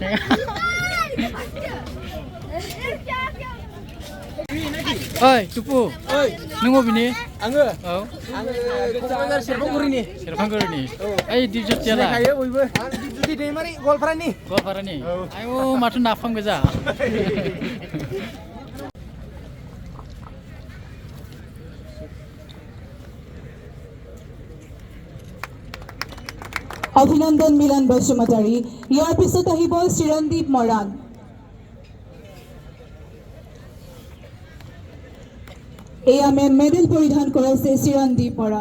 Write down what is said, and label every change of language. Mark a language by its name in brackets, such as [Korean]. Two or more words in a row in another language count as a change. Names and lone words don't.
[Bodo] ओइ टुपु। ओइ नों बबेनि? आङो? औ। आङो क'क्राझार सेरफांगुरिनि। सेरफांगुरिनि? ओइ दिपज्योतियालाय? सिनायखायो बयबो। आं दिपज्योति दैमारि गवालपारानि। गवालपारानि? आयौ माथो नाफाम गोजा। [Assamese] অভিনন্দন মিলন বসুমতাৰী। ইয়াৰ পিছত আহিব চিৰঞ্জীৱ মৰাণ। এয়া মেডেল পৰিধান কৰাইছে চিৰঞ্জীৱ মৰাণ।